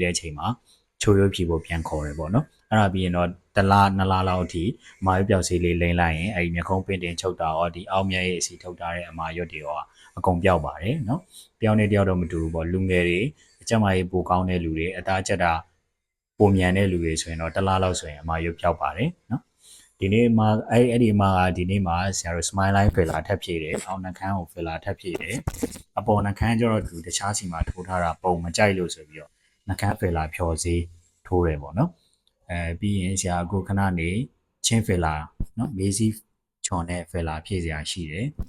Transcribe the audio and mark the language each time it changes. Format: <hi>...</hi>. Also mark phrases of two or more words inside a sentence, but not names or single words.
<my>တဲ့ချိန်မှာချိုးရွေးဖြီဖို့ပြန်ခေါ်တယ်ပေါ့နော်အဲ့ဒါပြီးရင်တော့1လ2လလောက်အထိအမာရွက်ပြောက်ဆေးလေးလိမ့်လိုက်ရင်အဲ့ဒီမျက်ခုံးပင့်တင်ချုပ်တာရောဒီအောက်မျက်ရည်အ စီထုတ်ထားတဲ့အမာရွက်တွေရောအကုန်ပြောက်ပါတယ်နော်တယောက်နဲ့တယောက်တော့မတူဘူးပေါ့လူငယ်တွေအကျမကြီးပိုကောင်းတဲ့လူတွေ အသားကျက်တာပုံမြန်တဲ့လူတွေဆိုရင်တော့1လလောက်ဆိုရင်အမာရွက်ပြောက်ပါတယ်နော်ဒီနေ့မှာအဲ့ဒီမှာဒီနေ့မှာဆရာတို့</my> <en>smile line filler</en> <my>ထပ်ဖြည့်တယ်အောက်နှာခမ်းကို filler ထပ်ဖြည့်တယ်အပေါ်နှာခမ်းကျတော့သူတခြားစီမှာထိုးထားတာပုံမကြိုက်လို့ဆိုပြီးတော့နှာခမ်း filler ဖြော်စေးထိုးတယ်ပေါ့နော်ပြီးရင်ဆရာအခုခဏနေချင်း filler နော်မေးစီချွန်တဲ့ filler ဖြည့်စရာရှိတယ်</my>